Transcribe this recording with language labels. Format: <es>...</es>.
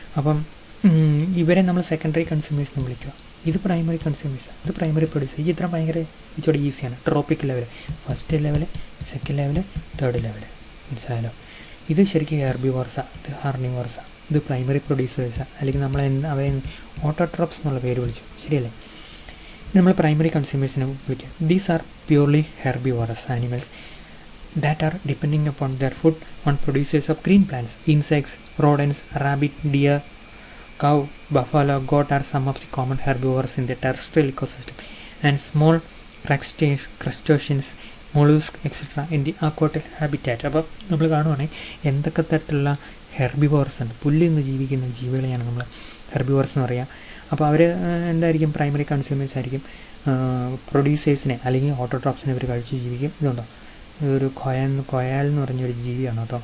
<ml>അപ്പം ഇവരെ നമ്മൾ സെക്കൻഡറി കൺസ്യൂമേഴ്സ് എന്ന് വിളിക്കുക. ഇത് പ്രൈമറി കൺസ്യൂമേഴ്സാണ്, ഇത് പ്രൈമറി പ്രൊഡ്യൂസർ. ഈ ചിത്രം ഭയങ്കര ഇച്ചിരി ഈസിയാണ്. Tropic level, first level, second level, third level, മനസ്സിലായാലോ? ഇത് ശരിക്കും ഹെർബിവോർസാണ്, ഇത് കാർണിവോർസാണ്, ഇത് പ്രൈമറി പ്രൊഡ്യൂസേഴ്സാണ്. അല്ലെങ്കിൽ നമ്മൾ അവയെ ഓട്ടോട്രോപ്സ് എന്നുള്ള പേര് വിളിച്ചു, ശരിയല്ലേ? നമ്മൾ പ്രൈമറി കൺസ്യൂമേഴ്സിനെ പറ്റി.</ml> <en>These are purely herbivorous animals that are depending upon their food on producers of green plants. Insects, rodents, rabbit, deer, cow, buffalo, goat are some of the common herbivores in the terrestrial ecosystem, and small crustaceans, mollusks, etc. in the aquatic habitat.</en> <ml>അപ്പോൾ നമ്മൾ കാണുവാണെങ്കിൽ എന്തൊക്കെ തരത്തിലുള്ള herbivorous ഉണ്ട്. പുല്ലിൽ നിന്ന് ജീവിക്കുന്ന ജീവികളെയാണ് നമ്മൾ herbivorous എന്ന് പറയുക. അപ്പോൾ അവർ എന്തായിരിക്കും? പ്രൈമറി കൺസ്യൂമേഴ്സ് ആയിരിക്കും. പ്രൊഡ്യൂസേഴ്സിനെ അല്ലെങ്കിൽ ഓട്ടോട്രോപ്സിനെ ഇവർ കഴിച്ച് ജീവിക്കും. ഇതുണ്ടോ, ഇതൊരു കൊയാൽ എന്ന് പറഞ്ഞൊരു ജീവിയാണ് കേട്ടോ.</ml>